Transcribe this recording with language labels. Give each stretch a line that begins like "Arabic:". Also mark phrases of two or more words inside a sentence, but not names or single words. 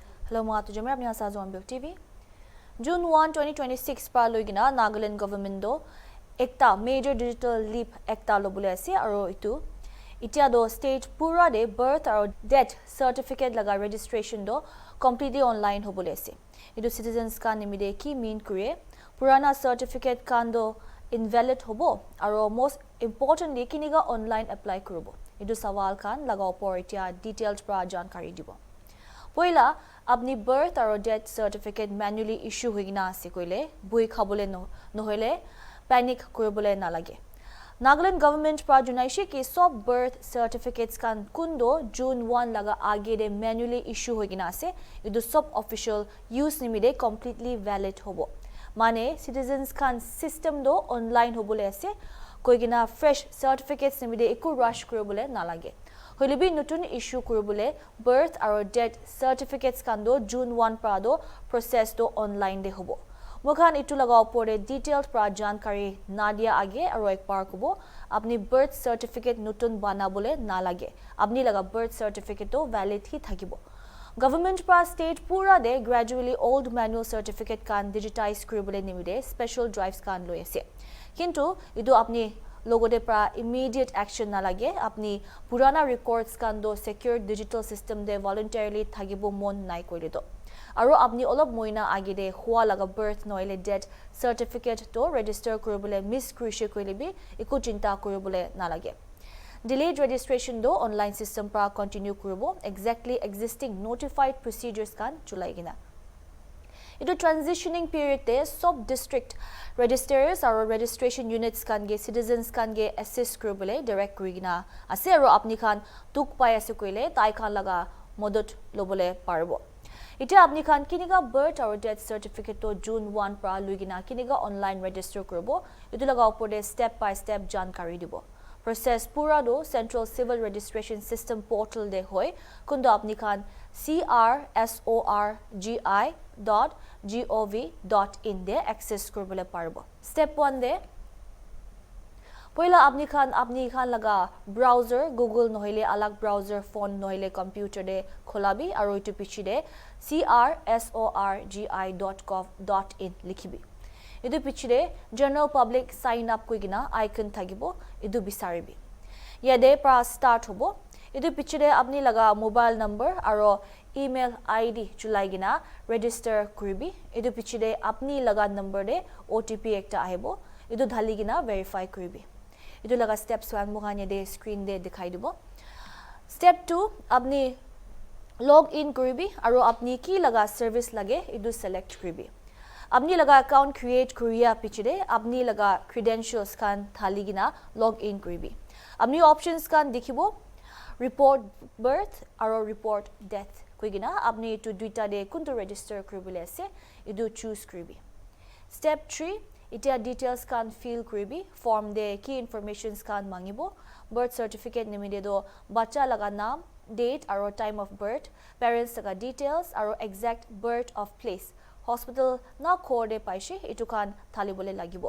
Naga Pidgin: Hello mga tujamir, apni asa Zonbuk TV. June 1, 2026 pa loigina Nagaland government do ekta
English: major digital leap
Naga Pidgin: ekta lobule ase aro itu itia do stage pura de birth aro
English: death certificate
Naga Pidgin: laga registration do
English: completely online
Naga Pidgin: hobule ase. Itu citizens kan nimide ki mean kure purana certificate kan do invalid hobo aro
English: most importantly
Naga Pidgin: kiniga
English: online apply
Naga Pidgin: kurubo. Itu sawal kan laga opor itia detailed pra jankari dibo. Poila apni birth aro
English: death certificate manually issue
Naga Pidgin: hoigina ase koile bui khabole nohole panic koribole nalage. Nagaland government pra junaishe ki sob
English: birth certificates
Naga Pidgin: kan kundo June 1 laga age de
English: manually issue
Naga Pidgin: hoigina ase idu sob
English: official use
Naga Pidgin: nimide
English: completely valid
Naga Pidgin: hobo. Mane citizens kan system do online hobole ase koigina
English: fresh certificates
Naga Pidgin: nimide eku rush koribole nalage. Holibi nutun issue kurubule birth aro
English: death certificates
Naga Pidgin: kando June 1 prado process do online de hobo. Mukhan itu laga opore detailed pra jankari nadia age aro ekbar kubo apni
English: birth certificate
Naga Pidgin: nutun banabole nalage. Apni laga
English: birth certificate
Naga Pidgin: do valid hi thakibo. Government pra state pura de
English: gradually old manual certificate
Naga Pidgin: kan digitize kurubule nimide
English: special drives
Naga Pidgin: kan loi ase. Kintu idu apni logode pra
English: immediate action
Naga Pidgin: nalage apni purana records kan do
English: secure digital system
Naga Pidgin: de voluntarily thagibo mon nai koile do aro apni olop moina age de hua laga birth noile
English: death certificate
Naga Pidgin: to register koribole miss krishe koile bi iku chinta koribole nalage.
English: Delayed registration
Naga Pidgin: do
English: online system
Naga Pidgin: pra continue kuribo
English: exactly existing notified procedures
Naga Pidgin: kan chulai gina. Itu
English: transitioning period
Naga Pidgin: te
English: sub district registrars or registration units
Naga Pidgin: kan ge citizens kan ge assist kurubule direct kurigina ase aro apni khan tuk pai ase koile tai khan laga modot lobole parbo. Ite apni khan kiniga birth or
English: death certificate
Naga Pidgin: to June 1 pra luigina kiniga
English: online register
Naga Pidgin: kurubo itu laga opode
English: step by step
Naga Pidgin: jankari dibo. Process pura do Central Civil Registration System portal de hoy kundo apni khan crsorgi.gov.in de access kurbole parbo. Step 1 de poila apni khan laga browser Google nohile alag browser phone nohile computer de kholabi aro itu pichi de crsorgi.gov.in likhibi. Idu pichide
English: general public sign up
Naga Pidgin: kuigina icon thagibo idu bisaribi. Yade pra start hobo idu pichide apni laga
English: mobile number
Naga Pidgin: aro
English: email ID
Naga Pidgin: chulaigina register kuribi idu pichide apni laga number de OTP ekta ahibo idu dhaligina verify kuribi. Idu laga steps 1 mohanya de screen de dikhai dibo. Step 2 apni
English: log in
Naga Pidgin: kuribi aro apni ki laga service lage idu select kuribi. Apni laga account create kuriya pichide apni laga credentials kan thaligina
English: log in
Naga Pidgin: kuribi. Apni options kan dikhibo
English: report birth
Naga Pidgin: aro
English: report death
Naga Pidgin: kuigina apni to duita de kunto register kuribule ase idu choose kuribi. Step 3 itia details kan fill kuribi form de
English: key informations
Naga Pidgin: kan mangibo
English: birth certificate
Naga Pidgin: nimide do bacha laga naam date aro
English: time of birth
Naga Pidgin: parents laga details aro
English: exact birth of place
Naga Pidgin: hospital na khorde paishe itu kan thalibole lagibo.